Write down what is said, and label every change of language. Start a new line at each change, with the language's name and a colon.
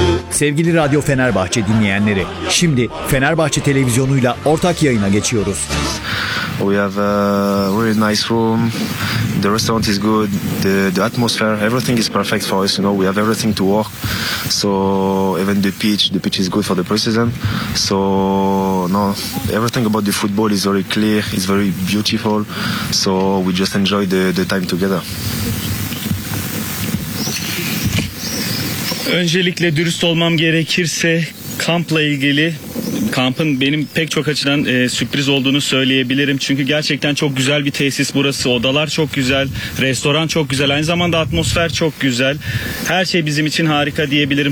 Turkish: Sevgili Radyo Fenerbahçe dinleyenleri, şimdi Fenerbahçe Televizyonu'yla ortak yayına geçiyoruz.
English: We have a very nice room. The restaurant is good. The atmosphere, everything is perfect for us. You know, we have everything to work. So even the pitch is good for the preseason. So no, everything about the football is very clear. It's very beautiful. So we just enjoy the time together.
Turkish: Öncelikle dürüst olmam gerekirse kampla ilgili. Kampın benim pek çok açıdan sürpriz olduğunu söyleyebilirim. Çünkü gerçekten çok güzel bir tesis burası. Odalar çok güzel, restoran çok güzel. Aynı zamanda atmosfer çok güzel. Her şey bizim için harika diyebilirim.